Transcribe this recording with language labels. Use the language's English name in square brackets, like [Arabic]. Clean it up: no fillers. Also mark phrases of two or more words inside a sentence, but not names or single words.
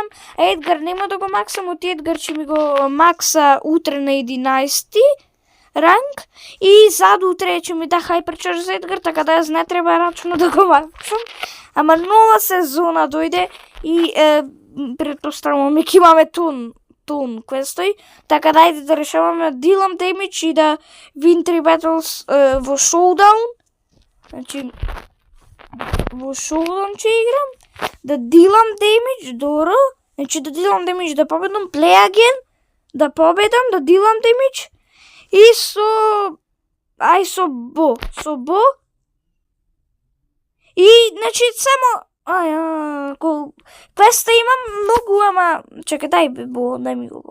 [Macedonian] А Едгар нема да го максам, оти Едгар ќе ми го макса утре на 11 ранг и зад утре ќе ми да хайперчарж за Едгар, така да јас не треба рачно да го максам. Ама нова сезона дојде и претпоставувам ќе имаме тон квестој, така да ајде да решаваме дилам демидж и да [English] win 3 battles [Macedonian] во шоудаун. Во шоудаун ќе играм, да дилам демидж, добро, да дилам демидж, да победам, [English] play again, [Macedonian] да победам, да дилам демидж и со Бо, и, само, квеста имам многу, ама, чекај, дај ми го Бо.